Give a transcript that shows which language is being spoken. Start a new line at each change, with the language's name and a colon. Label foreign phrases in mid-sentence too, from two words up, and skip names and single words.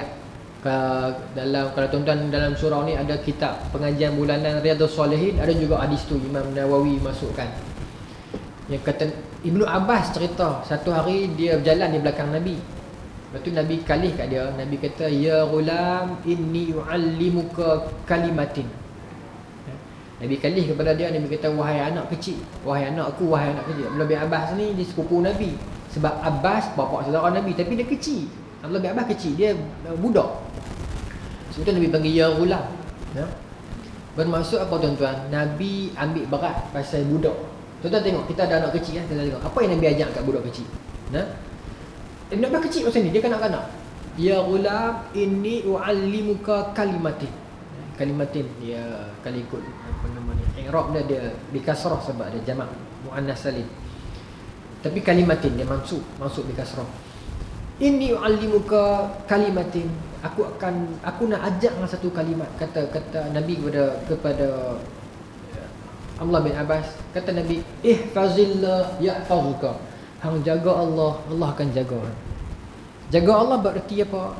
Malay: Dalam, kalau tuan-tuan dalam surau ni ada kitab pengajian bulanan Riyadhus Salihin, ada juga hadis tu Imam Nawawi masukkan. Yang kata Ibnu Abbas cerita satu hari dia berjalan di belakang Nabi. Lepas tu Nabi kalih kat dia, Nabi kata,
Arabic: يا غلام إني أعلمك كلمات.
Malay: Nabi kalih kepada dia, Nabi kata, wahai anak kecil, wahai anakku, wahai anak kecil. Abdullah bin Abbas ni dia sepupu Nabi. Sebab Abbas bapa saudara Nabi, tapi dia kecil. Abdullah bin Abbas kecil, dia budak. Sebab tu Nabi panggil
Arabic: يا غلام.
Malay: Bermaksud apa tuan-tuan? Nabi ambil berat pasal budak. Tuan-tuan tengok, kita ada anak kecil kan, kita tengok apa yang Nabi ajak kat budak kecil. Ibn Abbas kecil macam ni, dia kanak-kanak.
Arabic: يا غلام إني أعلمك كلمات.
Malay: Kalimatin dia kali ikut apa namanya, i'rab dia di kasrah sebab dia jamak muannas salim. Tapi kalimatin dia masuk di kasrah.
Arabic: إني أعلمك كلمات.
Malay: Aku nak ajak dengan satu kalimat. Kata Nabi kepada Abdullah bin Abbas, kata Nabi,
Arabic: احفظ الله يحفظك.
Malay: Hang jaga Allah, Allah akan jaga. Jaga Allah bererti apa?